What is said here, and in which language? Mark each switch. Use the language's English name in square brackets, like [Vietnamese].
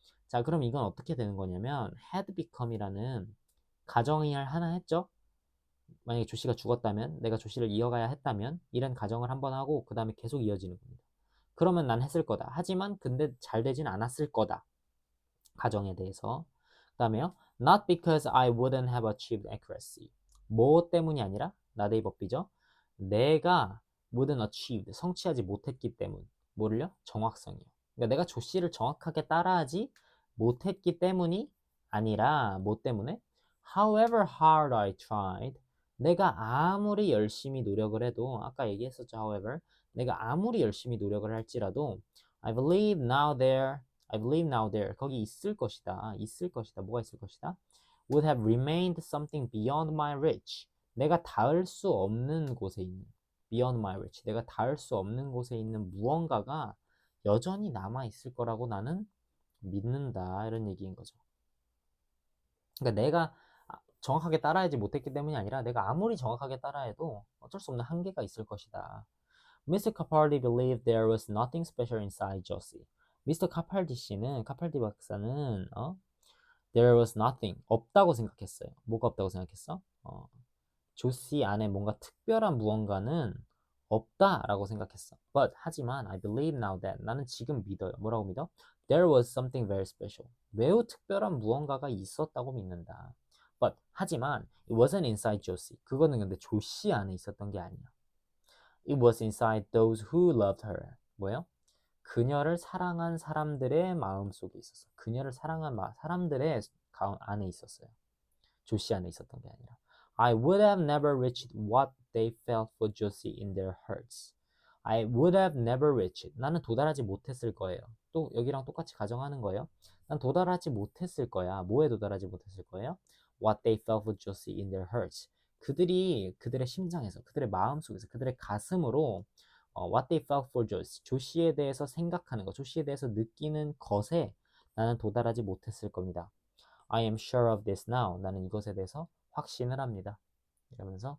[Korean] 자, 그럼 이건 어떻게 되는 거냐면 had become이라는 가정을 하나 했죠. 만약에 조씨가 죽었다면 내가 조씨를 이어가야 했다면 이런 가정을 한번 하고 그 다음에 계속 이어지는 겁니다. 그러면 난 했을 거다. 하지만 근데 잘 되진 않았을 거다. 가정에 대해서. 그 다음에요. [English] Not because I wouldn't have achieved accuracy. [Korean] 뭐 때문이 아니라 나데이 법비죠. 내가 [English] wouldn't achieved [Korean] 성취하지 못했기 때문. 뭐를요? 정확성이요. 그러니까 내가 조씨를 정확하게 따라하지 못했기 때문이 아니라 뭐 때문에? [English] However hard I tried. [Korean] 내가 아무리 열심히 노력을 해도 아까 얘기했었죠. However 내가 아무리 열심히 노력을 할지라도 [English] I believe now there [Korean] 거기 있을 것이다. 있을 것이다. 뭐가 있을 것이다? [English] Would have remained something beyond my reach. [Korean] 내가 닿을 수 없는 곳에 있는 [English] beyond my reach. [Korean] 내가 닿을 수 없는 곳에 있는 무언가가 여전히 남아 있을 거라고 나는 믿는다. 이런 얘기인 거죠. 그러니까 내가 정확하게 따라하지 못했기 때문이 아니라 내가 아무리 정확하게 따라해도 어쩔 수 없는 한계가 있을 것이다. [English] Mr. Capaldi believed there was nothing special inside Josie. [Korean] 미스터 카팔디 박사는 [English] there was nothing [Korean] 없다고 생각했어요. 뭐가 없다고 생각했어? 조시 안에 뭔가 특별한 무언가는 없다라고 생각했어. [English] But [Korean] 하지만 [English] I believe now that [Korean] 나는 지금 믿어요. 뭐라고 믿어? [English] There was something very special. [Korean] 매우 특별한 무언가가 있었다고 믿는다. [English] But [Korean] 하지만 [English] it wasn't inside Josie. [Korean] 그거는 근데 조시 안에 있었던 게 아니야. [English] It was inside those who loved her. [Korean] 뭐예요? 그녀를 사랑한 사람들의 마음 속에 있었어. 그녀를 사랑한 사람들의 안에 있었어요. 조시 안에 있었던 게 아니라. [English] I would have never reached what they felt for Josie in their hearts. I would have never reached. [Korean] 나는 도달하지 못했을 거예요. 또 여기랑 똑같이 가정하는 거예요. 난 도달하지 못했을 거야. 뭐에 도달하지 못했을 거예요? [English] What they felt for Josie in their hearts. [Korean] 그들이 그들의 심장에서, 그들의 마음속에서, 그들의 가슴으로 [English] what they felt for Josie. [Korean] 조시에 대해서 생각하는 것, 조시에 대해서 느끼는 것에 나는 도달하지 못했을 겁니다. [English] I am sure of this now. [Korean] 나는 이것에 대해서 확신을 합니다. 이러면서